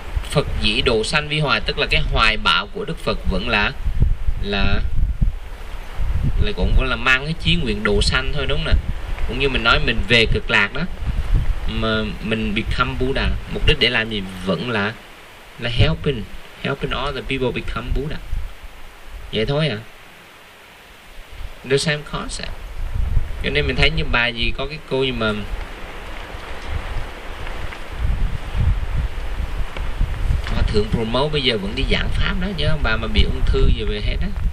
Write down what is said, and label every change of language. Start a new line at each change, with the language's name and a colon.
Vietnamese: Phật dĩ đồ sanh vi hoài, tức là cái hoài bão của Đức Phật vẫn là cũng vẫn là mang cái chí nguyện đồ sanh thôi, đúng không nè? Cũng như mình nói mình về cực lạc đó, mà mình
English: become Buddha,
Vietnamese: mục đích để làm gì? Vẫn là
English: helping all the people become Buddha.
Vietnamese: Vậy thôi à?
English: The same concept.
Vietnamese: Cho nên mình thấy như bà gì, có cái cô gì mà Hòa Thượng promote bây giờ vẫn đi giảng pháp đó, nhớ không? Bà mà bị ung thư giờ về hết á.